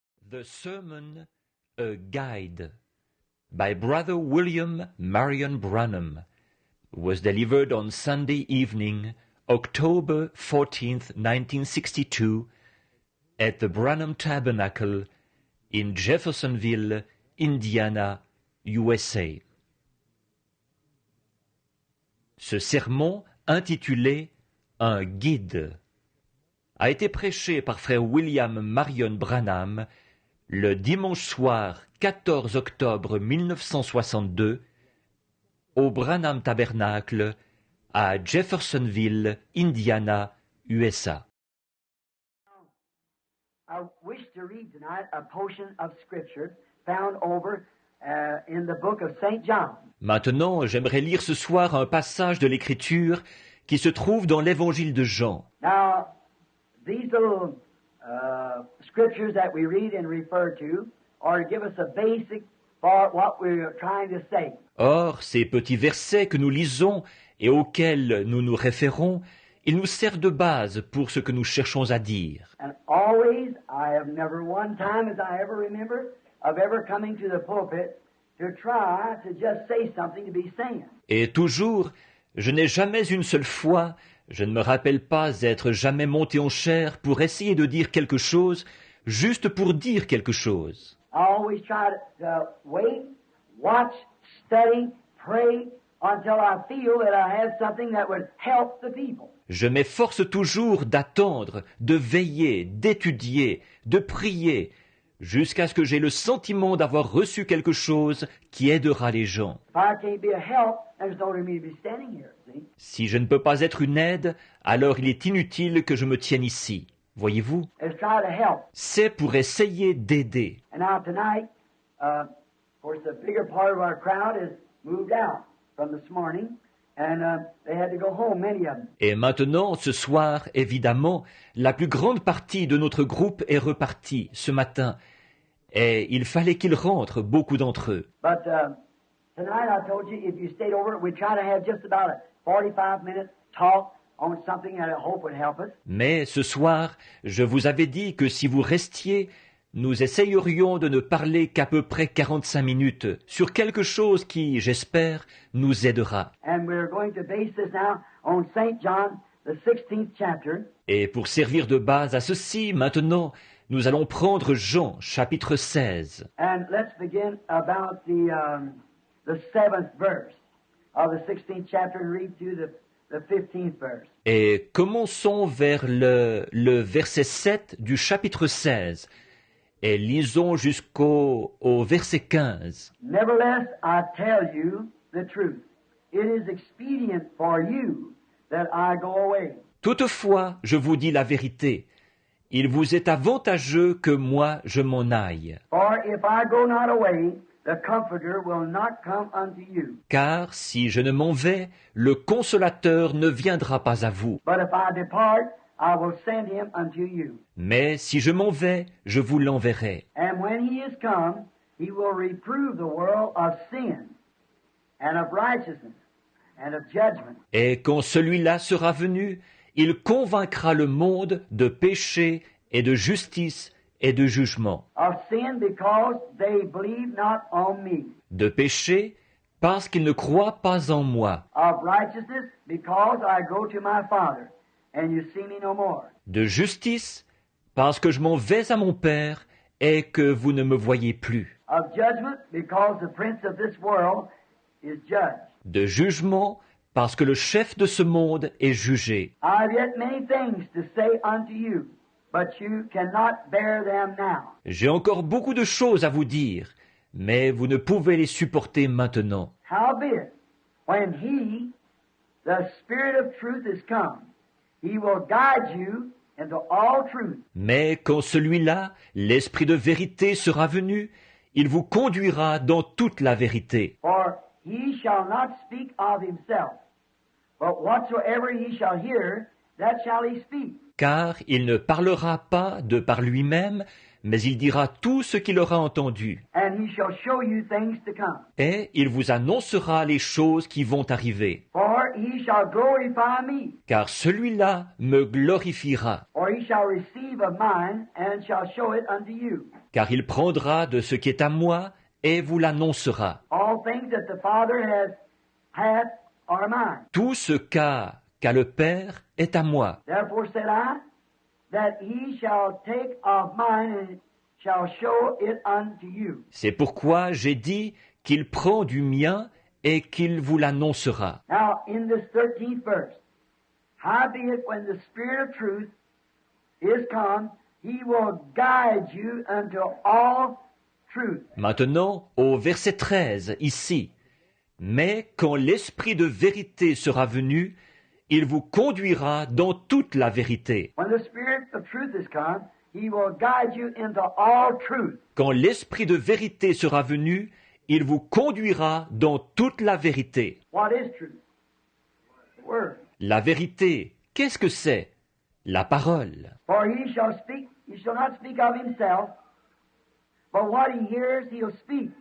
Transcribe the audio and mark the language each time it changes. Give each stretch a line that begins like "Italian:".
English: The Sermon, a Guide, by Brother William Marion Branham, was delivered on Sunday evening, October 14th, 1962, at the Branham Tabernacle in Jeffersonville, Indiana, USA.
French: Ce sermon, intitulé « Un guide », a été prêché par frère William Marion Branham le dimanche soir 14 octobre 1962 au Branham Tabernacle à Jeffersonville, Indiana, USA.
English: I wish to read tonight a portion of Scripture found over in the book of St. John.
French: Maintenant, j'aimerais lire ce soir un passage de l'Écriture qui se trouve dans l'Évangile de Jean.
English: Now, these little scriptures that we read and refer to are to give us a basic for what we're trying to say.
French: Or, ces petits versets que nous lisons et auxquels nous nous référons, ils nous servent de base pour ce que nous cherchons à dire.
English: And always, I have never one time as I ever remember of ever coming to the pulpit to try to just say something to be saying.
French: Et toujours, je n'ai jamais une seule fois, je ne me rappelle pas être jamais monté en chair pour essayer de dire quelque chose, juste pour dire quelque chose.
English: I always try to wait, watch, study, pray until I feel that I have something that would help the people.
French: Je m'efforce toujours d'attendre, de veiller, d'étudier, de prier, jusqu'à ce que j'aie le sentiment d'avoir reçu quelque chose qui aidera les gens.
English: If I can't be a help, there's no reason to be standing here, see?
French: Si je ne peux pas être une aide, alors il est inutile que je me tienne ici. Voyez-vous?
English: Let's try to help.
French: C'est pour essayer d'aider.
English: And now tonight, of course, the bigger part of our crowd is moved out from this morning, and they had to go home, many of them.
French: Et maintenant, ce soir, évidemment, la plus grande partie de notre groupe est repartie ce matin. Et il fallait qu'ils rentrent, beaucoup d'entre eux.
English: But tonight I told you, if you stayed over, we'd try to have just about a 45-minute talk on something that I hope would help us.
French: Mais ce soir, je vous avais dit que si vous restiez, nous essayerions de ne parler qu'à peu près 45 minutes sur quelque chose qui, j'espère, nous aidera.
English: And we're going to base this now on St. John, the 16th chapter.
French: Et pour servir de base à ceci, maintenant, nous allons prendre Jean, chapitre 16.
English: And let's begin about the 7th verse of the 16th chapter and read through the the 15th verse.
French: Et commençons vers le verset 7 du chapitre 16 et lisons au verset 15.
English: Nevertheless, I tell you the truth. It is expedient for you that I go away.
French: Toutefois, je vous dis la vérité. Il vous est avantageux que moi je m'en aille.
English: For if I go not away, the Comforter will not come unto you.
French: Car si je ne m'en vais, le Consolateur ne viendra pas à vous.
English: But if I depart, I will send him unto you.
French: Mais si je m'en vais, je vous l'enverrai.
English: And when he is come, he will reprove the world of sin, and of righteousness, and of judgment.
French: Et quand celui-là sera venu, il convaincra le monde de péché et de justice et de jugement.
English: Of sin, because they believe not on me.
French: De péché, parce qu'ils ne croient pas en moi.
English: Of righteousness, because I go to my Father, and you see me no more.
French: De justice, parce que je m'en vais à mon Père et que vous ne me voyez plus.
English: Of judgment, because the prince of this world is judged.
French: De jugement, parce que le chef de ce monde est jugé.
English: I have yet many things to say unto you, but you cannot bear them now.
French: J'ai encore beaucoup de choses à vous dire, mais vous ne pouvez les supporter maintenant.
English: Howbeit, when he, the Spirit of truth, is come, he will guide you into all truth.
French: Mais quand celui-là, l'Esprit de vérité, sera venu, il vous conduira dans toute la vérité.
English: For he shall not speak of himself, but whatsoever he shall hear, that shall he speak.
French: Car il ne parlera pas de par lui-même, mais il dira tout ce qu'il aura entendu.
English: And he shall show you things to come.
French: Et il vous annoncera les choses qui vont arriver.
English: For he shall glorify me,
French: Car celui-là me glorifiera.
English: or he shall receive of mine, and shall show it unto you.
French: Car il prendra de ce qui est à moi et vous l'annoncera.
English: All things that the Father hath are mine.
French: Tout ce qu'a le Père est à moi.
English: Therefore said I, that he shall take of mine and shall show it unto you.
French: C'est pourquoi j'ai dit qu'il prend du mien et qu'il vous l'annoncera.
English: Now, in this 13th verse, howbeit when the Spirit of truth is come, he will guide you unto all truth.
French: Maintenant, au verset 13, ici. Mais quand l'Esprit de vérité sera venu, il vous conduira dans toute la vérité.
English: When the Spirit of truth is come, he will guide you into all truth.
French: Quand l'Esprit de vérité sera venu, il vous conduira dans toute la vérité.
English: What is truth? The Word.
French: La vérité, qu'est-ce que c'est? La parole.
English: For he shall not speak of himself, but what he hears he'll speak.